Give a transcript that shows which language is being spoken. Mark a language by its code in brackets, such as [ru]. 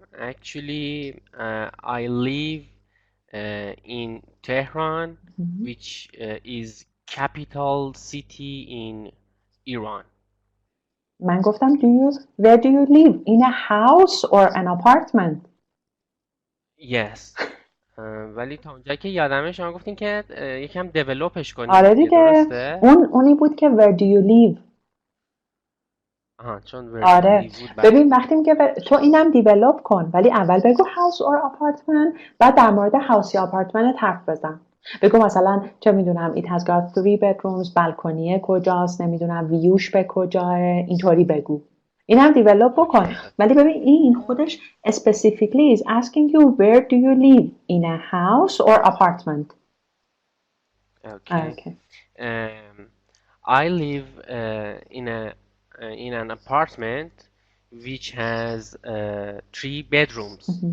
[en] Actually, I live in Tehran, which is capital city in Iran. [fa] من گفتم [en] where do you live? In a house or an apartment? Yes. [fa] ولی تا اونجایی که یادمه شما گفتین که یکم دیولوپش کنیم آره دیگه، دیگه درسته؟ اونی بود که [en] where do you live. [fa] آها چون [en] where do you [fa] آره [en] live [fa] بود ببین وقتی میگه تو اینم دیولوپ کن ولی اول بگو [en] house or apartment [fa] بعد در مورد house یا apartment حرف بزن. بگو مثلا چه میدونم [en] it has got 3 bedrooms [fa] بالکنیه کجاست نمیدونم ویوش به کجاه اینطوری بگو. اینم دیولوپ بکن ولی ببین این خودش [en] specifically is asking you where do you live in a house or apartment. Okay. Okay. I live in an apartment which has 3 bedrooms.